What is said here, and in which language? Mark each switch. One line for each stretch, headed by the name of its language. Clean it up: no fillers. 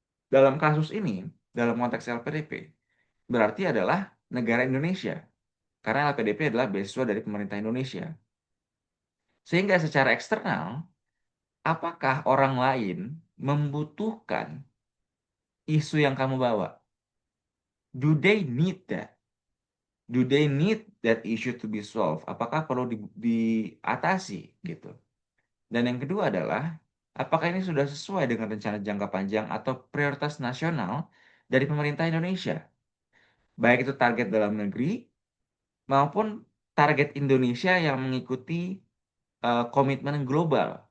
Indonesian: Dalam kasus ini, dalam konteks LPDP, berarti adalah negara Indonesia. Karena LPDP adalah beasiswa dari pemerintah Indonesia. Sehingga secara eksternal, apakah orang lain membutuhkan isu yang kamu bawa?
English: Do they need that? Do they need that issue to be solved?
Indonesian: Apakah perlu diatasi gitu? Dan yang kedua adalah, apakah ini sudah sesuai dengan rencana jangka panjang atau prioritas nasional dari pemerintah Indonesia? Baik itu target dalam negeri maupun target Indonesia yang mengikuti komitmen global.